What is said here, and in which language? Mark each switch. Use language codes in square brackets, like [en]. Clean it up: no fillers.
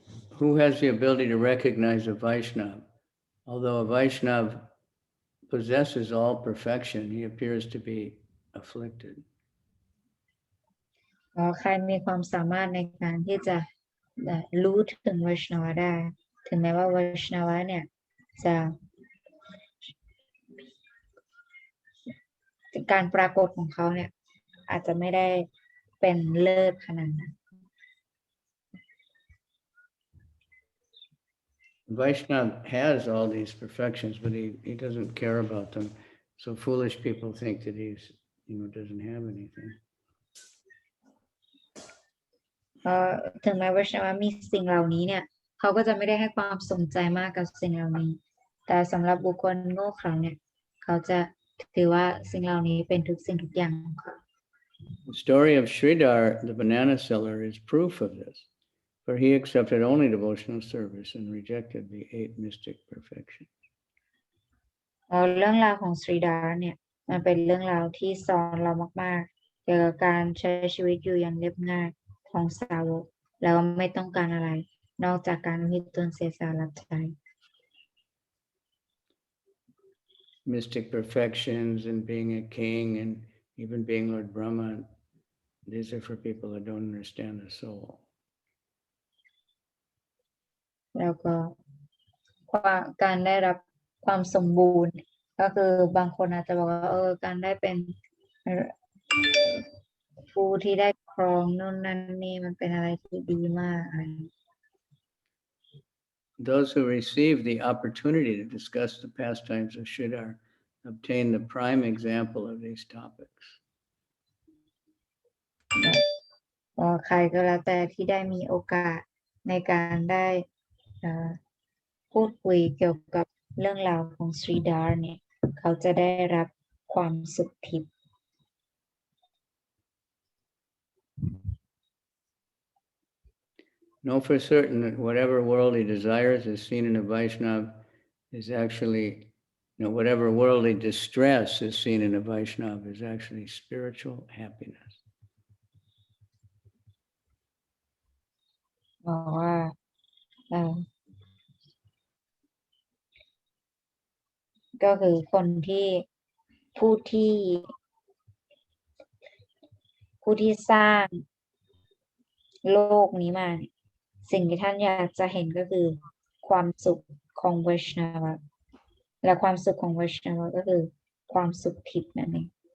[en] Who has the ability to recognize a Vaishnava? Although a Vaishnava possesses all perfection, he appears to be afflicted. [th] ใครมีความสามารถในการที่จะรู้ถึงไวชนวได้ถึงแม้ว่าไวชนวเนี่ยจะการปรากฏของเขาเนี่ยอาจจะไม่ได้เป็นเลิศขนาดนั้น [en] Vaishnava has all these perfections, but he doesn't care about them. So foolish people think that he's, doesn't have anything. [th] ถึงแม้ว่ามีสิ่งเหล่านี้เนี่ยเขาก็จะไม่ได้ให้ความสนใจมากกับสิ่งเหล่านี้แต่สำหรับบุคคลโง่เขลาเนี่ยเขาจะถือว่าสิ่งเหล่านี้เป็นทุกสิ่งทุกอย่างของเขา [en] The story of Sridhar, the banana seller, is proof of this, for he accepted only devotional service and rejected the 8 mystic perfections. [th] เรื่องราวของสรีดาเนี่ยมันเป็นเรื่องราวที่สอนเรามากๆเกี่ยวกับการใช้ชีวิตอยู่อย่างเรียบง่ายของสาวกแล้วไม่ต้องการอะไรนอกจากการที่ตนเสียสละรับใช้ [en] Mystic perfections and being a king and even being Lord Brahma, these are for people who don't understand the soul. [th] แล้วก็การได้รับความสมบูรณ์ก็คือบางคนอาจจะบอกว่าการได้เป็นผู้ที่ได้ครองนู่นนั่นนี่มันเป็นอะไรที่ดีมาก [en] Those who receive the opportunity to discuss the pastimes of Sridhar obtain the prime example of these topics. [th] ใครก็แล้วแต่ที่ได้มีโอกาสในการได้พูดคุยเกี่ยวกับเรื่องราวของสรีดาร์เนี่ยเขาจะได้รับความสุขทิพย์ [en] Know for certain that whatever worldly desires is seen in a Vaishnava is actually, whatever worldly distress is seen in a Vaishnava is actually spiritual happiness. [th] บอกว่าก็คือคนที่ผู้ที่สร้างโลกนี้มาสิ่งที่ท่านอยากจะเห็นก็คือความสุขของไวชนวะและความสุขของไวชนวะก็คือความสุขทิพย์นั่นเอง